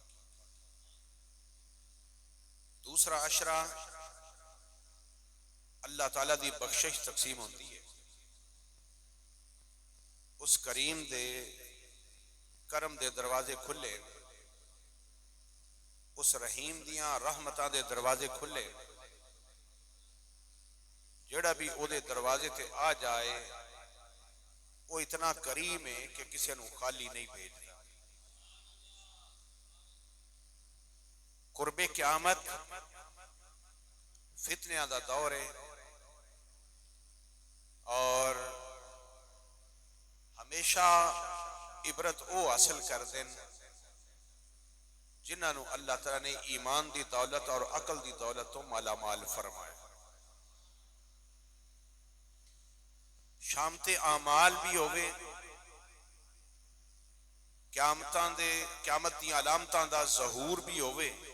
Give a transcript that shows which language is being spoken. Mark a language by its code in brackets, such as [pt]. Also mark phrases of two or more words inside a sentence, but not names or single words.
[pa] دوسرا عشرہ اللہ تعالیٰ دی بخشش تقسیم ہوتی ہے. اس کریم دے کرم دے دروازے کھلے، اس رحیم دیاں رحمتاں دے دروازے کھلے. جڑا بھی او دے دروازے تے آ جائے [ur] وہ اتنا کریم ہے کہ کسی نو خالی نہیں بھیجتا. [pa] قرب قیامت فتنیاں دا دور ہے اور ہمیشہ عبرت او حاصل کردے جنہاں نو اللہ تعالیٰ نے ایمان دی دولت اور عقل دی دولت تو مالا مال فرمایا. شامتے اعمال بھی ہوئے، قیامت دی علامتاں دا ظہور بھی ہوئے.